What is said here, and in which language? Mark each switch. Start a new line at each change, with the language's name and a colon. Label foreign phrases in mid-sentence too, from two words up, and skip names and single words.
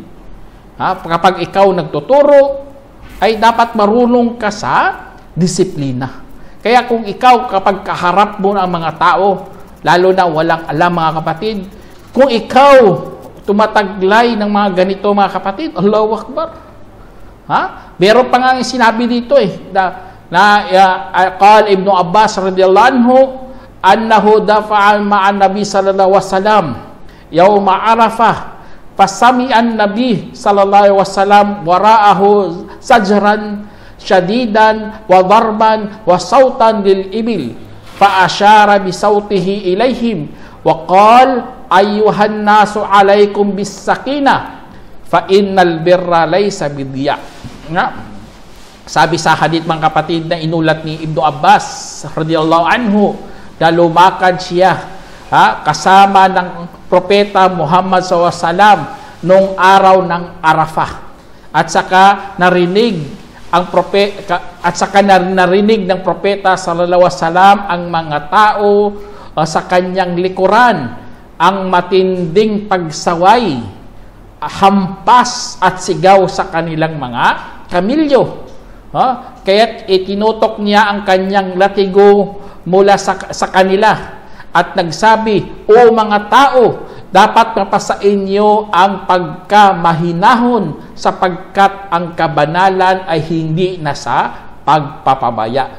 Filipino: Kapag ikaw nagtuturo, ay dapat marunong ka sa disiplina. Kaya kung ikaw kapag kaharap mo ng mga tao, lalo na walang alam mga kapatid, kung ikaw tumataglay ng mga ganito mga kapatid,
Arabic: الله أكبر.
Filipino: Meron pa nga sinabi dito
Arabic: قال ابن عباس رضي الله عنه، أنه دفع مع النبي صلى الله عليه وسلم يوم عرفة، فسمع النبي صلى الله عليه وسلم وراءه زجرا شديدا وضربا وصوتا للإبل، فأشار بسوطه إليهم وقال أيها الناس عليكم بالسكينة فإن البر ليس بالإيضاع.
Filipino: Sabi sa hadith mga kapatid na inulat ni Ibn Abbas
Arabic: رضي الله عنه,
Filipino: na lumakad siya kasama ng propeta Muhammad SAW noong araw ng Arafah. at saka narinig ng propeta
Arabic: صلى الله عليه وسلم
Filipino: ang mga tao sa kanyang likuran ang matinding pagsaway, hampas at sigaw sa kanilang mga kamilyo. Kaya't itinutok niya ang kanyang latigo mula sa kanila at nagsabi, "O mga tao, dapat mapasa inyo ang pagkamahinahon sapagkat ang kabanalan ay hindi na sa pagpapabaya."